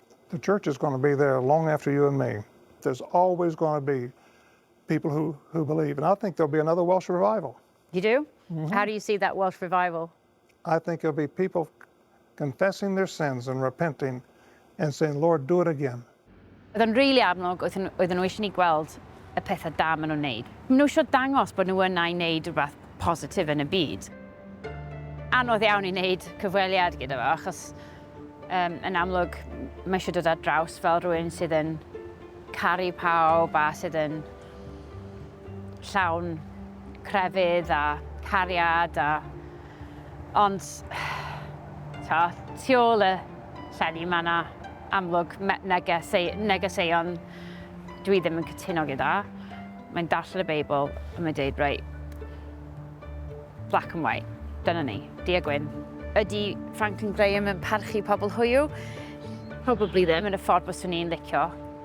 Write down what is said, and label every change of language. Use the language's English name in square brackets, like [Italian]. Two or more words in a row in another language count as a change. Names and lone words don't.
[English] The church is going to be there long after you and me. There's always going to be people who believe, and I think there'll be another Welsh revival. You do? Mm-hmm. How do you see that Welsh revival? I think there'll be people confessing their sins and repenting and saying, Lord, do it again. [Welsh] Oedd yn rili amlwg oedden nhw eisiau ni gweld y pethau da maen nhw'n neud. Maen nhw eisiau dangos bod nhw yna i neud rhywbeth positif yn y byd. Anodd iawn i neud cyfweliad gyda fo, achos yn amlwg mae eisiau dod ar draws fel rhywun sydd yn caru pawb a sydd yn llawn crefydd a cariad a... Ond, tu ôl y llenni mae yna amlwg negeseuon dwi ddim yn cytuno gyda. Mae'n darllen y Beibl a mae'n dweud, reit, [English] black and white, [Welsh] dyna ni, du a gwyn. Ydy Franklin Graham yn parchu pobl hwyw? Probably ddim yn y ffordd byswn i'n licio.